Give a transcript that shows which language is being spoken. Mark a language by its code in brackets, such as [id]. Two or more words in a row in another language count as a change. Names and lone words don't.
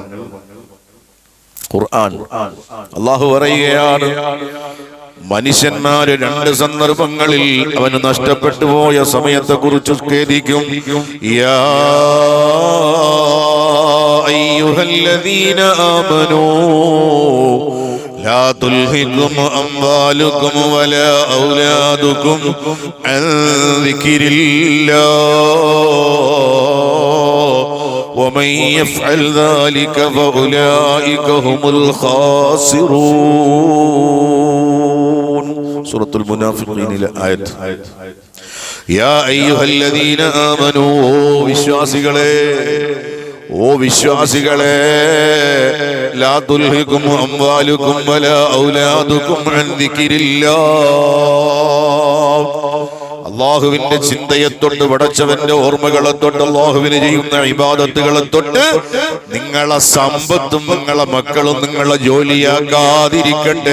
[ml] ഖുർആൻ അല്ലാഹു പറയുകയാണ്, മനുഷ്യന്മാര് രണ്ട് സന്ദർഭങ്ങളിൽ അവന് നഷ്ടപ്പെട്ടു പോയ സമയത്തെ കുറിച്ച് ഖേദിക്കും. [ar] يا أيها الذين آمنوا لا تلهكم أموالكم ولا أولادكم عن ذكر الله ومن يفعل ذلك فأولئك هم الخاسرون. سورة المنافقين الآية. يا أيها الذين آمنوا [ml] ഓ വിശ്വാസികളെ, [ar] لا تلهكم أموالكم ولا أولادكم عن ذكر الله. [ml] അല്ലാഹുവിന്റെ ചിന്തയെ തൊട്ട്, പടച്ചവന്റെ ഓർമ്മകളെ തൊട്ട്, അല്ലാഹുവിന് ചെയ്യുന്ന ഇബാദത്തുകളെ തൊട്ട് നിങ്ങളെ സമ്പത്തും നിങ്ങളെ മക്കളും നിങ്ങളെ ജോലിയാക്കാതിരിക്കട്ടെ.